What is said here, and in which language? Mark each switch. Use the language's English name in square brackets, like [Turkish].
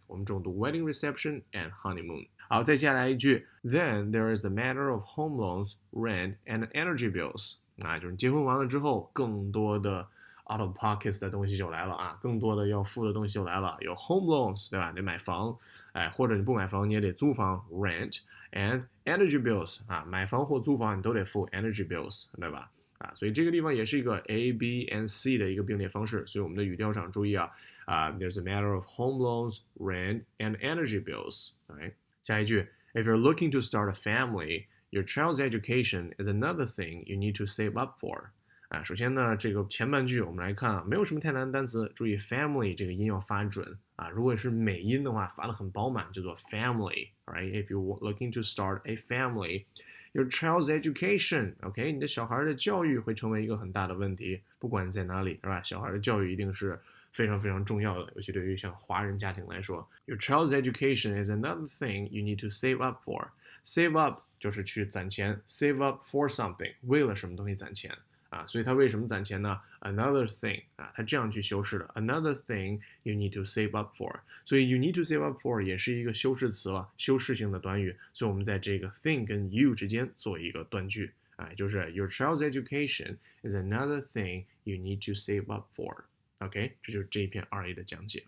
[Chinese] 我们重读 [English] wedding reception and honeymoon。 [Chinese] 好，再下来一句 [English] ，Then there is the matter of home loans, rent, and energy bills. [Chinese] 就是结婚完了之后，更多的 [English] out of pockets [Chinese] 的东西就来了更多的要付的东西就来了，有 home loans 对吧？得买房，或者你不买房你也得租房 [English] rent and energy bills [Chinese] 买房或租房你都得付 energy bills 对吧？所以这个地方也是一个 A, B, and C 的一个并列方式，所以我们的语调上注意 [English] there's a matter of home loans, rent, and energy bills. Right? 下一句 If you're looking to start a family, your child's education is another thing you need to save up for. [Chinese] 首先呢，这个前半句我们来看没有什么太难的单词，注意 family 这个音要发准如果是美音的话，发得很饱满，叫做 family. [English] Right? If you're looking to start a family, your child's education, OK? [Chinese] 你的小孩的教育会成为一个很大的问题，不管在哪里，是吧？小孩的教育一定是非常非常重要的，尤其对于像华人家庭来说。 [English] Your child's education is another thing you need to save up for. [Chinese] Save up 就是去攒钱 ， [English] save up for something [Chinese] 为了什么东西攒钱。所以它为什么攒钱呢 ？ [English] Another thing 它这样去修饰的 ，Another thing you need to save up for。 [Chinese] 所以 [English] you need to save up for [Chinese] 也是一个修饰词了，修饰性的短语。所以我们在这个 thing 跟 you 之间做一个断句就是 [English] Your child's education is another thing you need to save up for。 [Chinese] OK， 这就是这一篇2A 的讲解。